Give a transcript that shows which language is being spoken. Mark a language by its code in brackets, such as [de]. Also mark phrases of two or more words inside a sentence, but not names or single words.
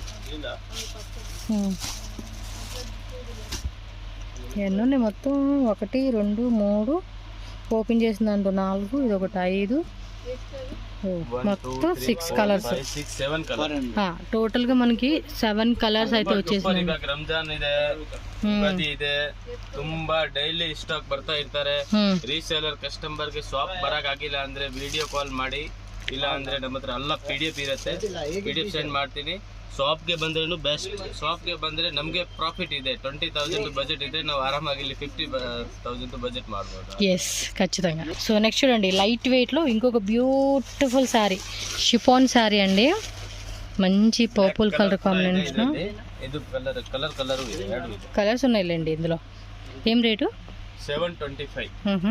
[te] ఎన్ని ఉన్నాయి మొత్తం? 1 2 3 ఓపెన్ చేసిన దాంట్లో 4, ఇది ఒకటి 5, మొత్తం 6 కలర్స్. టోటల్గా మనకి 7 ಕಲರ್ಸ್ అయితే వచ్చేసింది. [kn] ರಂಜಾನ್ ಇದೆ, ಯುಗಾದಿ ಇದೆ, ತುಂಬಾ [en] daily stock [kn] ಬರ್ತಾ ಇರ್ತಾರೆ. ರೀಸೇಲರ್ ಕಸ್ಟಮರ್ಗೆ ಶಾಪ್ ಬರಕ್ ಆಗಿಲ್ಲ ಅಂದ್ರೆ [en] video call [kn] ಮಾಡಿ, ಇಲ್ಲ ಅಂದ್ರೆ ನಮ್ಮ ಹತ್ರ ಎಲ್ಲ PDF ಇರುತ್ತೆ, [en] PDF send [kn] ಮಾಡ್ತೀನಿ. ಶಾಪ್ಗೆ ಬಂದ್ರೂ ಬೆಸ್ಟ್. ಶಾಪ್ಗೆ ಬಂದರೆ ನಮಗೆ ಪ್ರಾಫಿಟ್ ಇದೆ. 20,000 ಬಜೆಟ್ ಇದೆ, ನಾವು ಆರಾಮಾಗಿ ಇಲ್ಲಿ 50,000 ಬಜೆಟ್ ಮಾಡ್ಬೋದು. [te] ఎస్, ఖచ్చితంగా. సో నెక్స్ట్ చూడండి, లైట్ వెయిట్లో ఇంకొక [en] beautiful saree, chiffon saree [te] అండి. మంచి [en] purple colour combination. [te] ఇది కలర్ కలర్స్ ఉన్నాయిలేండి ఇందులో. ఏం రేటు? 725.